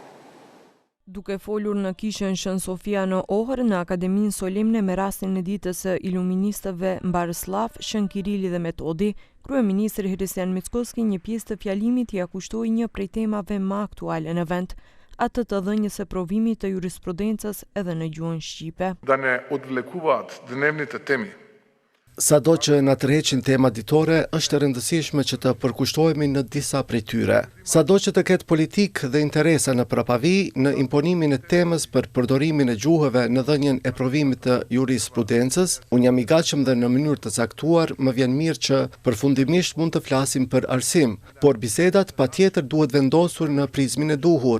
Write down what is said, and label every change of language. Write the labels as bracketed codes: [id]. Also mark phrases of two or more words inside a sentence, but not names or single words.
[sq] Duke folur në kishën Shën Sofia në Ohër në Akademinë Solemne me rastin e ditës së iluministëve Mbarëslav, Shën Kirili dhe Metodi, kryeministri Hristijan Mickoski një pjesë të fjalimit ja kushtoi një prej temave më aktuale në vend, atë të dhënies së provimit të jurisprudencës edhe në gjuhën shqipe. [mk] Da ne odvlekuvat dnevni të temi. [sq] Sado që na tërheqin tema ditore, është e rëndësishme që të përkushtohemi në disa prej tyre. Sado që të ketë politikë dhe interesa në prapavi, në imponimin e temës për përdorimin e gjuhëve në dhënien e provimit të jurisprudencës, unë jam i gatshëm dhe në mënyrë të caktuar, më vjen mirë që përfundimisht mund të flasim për arsim, por bisedat patjetër duhet vendosur në prizmin e duhur.